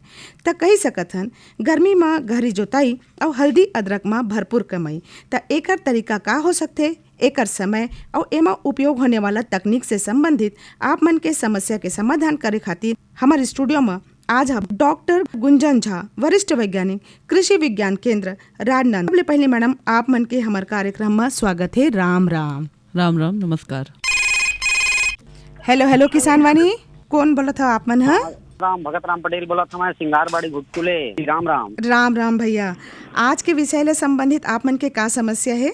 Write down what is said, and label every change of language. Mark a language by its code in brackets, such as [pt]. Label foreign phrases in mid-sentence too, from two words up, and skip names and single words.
[hne] त कही सकथन गर्मी में गहरी जोताई और हल्दी अदरक में भरपूर कमाई। त एकर तरीका का हो सकथे, एकर समय और एमा उपयोग होने वाला तकनीक से संबंधित आप मन के समस्या के समाधान करे खातिर हमारे स्टूडियो में आज हम डॉक्टर गुंजन झा, वरिष्ठ वैज्ञानिक, कृषि विज्ञान केंद्र राजनांदगांव। पहले मैडम आप मन के हमारे कार्यक्रम में स्वागत है। राम राम। राम राम, नमस्कार। हेलो हेलो किसान वाणी, कौन बोला था आप मन? है राम भगत राम पटेल बोला था मैं, सिंगारबाड़ी घुटकुले। राम राम। राम राम भैया, आज के विषय ले संबंधित आप मन के का समस्या है?